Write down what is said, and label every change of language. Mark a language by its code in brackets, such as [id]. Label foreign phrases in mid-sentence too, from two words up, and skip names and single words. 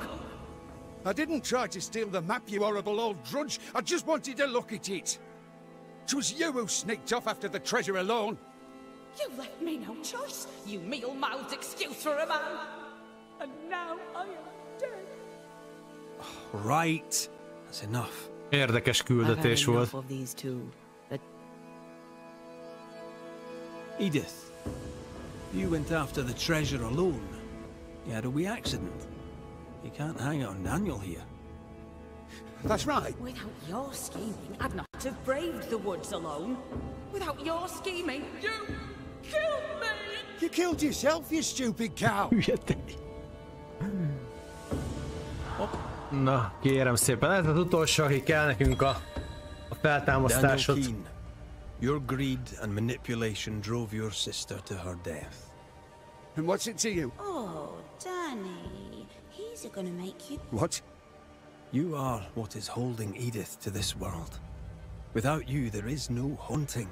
[en] I didn't try to steal the map, you horrible old drudge. I just wanted to look at it. 'Twas you who sneaked off after the treasure alone. You left me no choice, you meal-mouthed excuse for a man. And now I am dead. Right. That's enough. [hu] Érdekes küldetés volt. [en] Of these two. Edith, you went after the treasure alone. You had a wee accident. You can't hang it on Daniel here. That's right. Without your scheming, I'd not have braved the woods alone. Without your scheming, you killed me! You killed yourself, you stupid cow. [hu] Na, kérem szépen, ez az utolsó, aki kell nekünk a feltámasztásot. [en] Daniel Keen, your greed and manipulation drove your sister to her death. And what's it to you? Oh, Danny. He's gonna make you... What? You are what is holding Edith to this world. Without you, there is no haunting.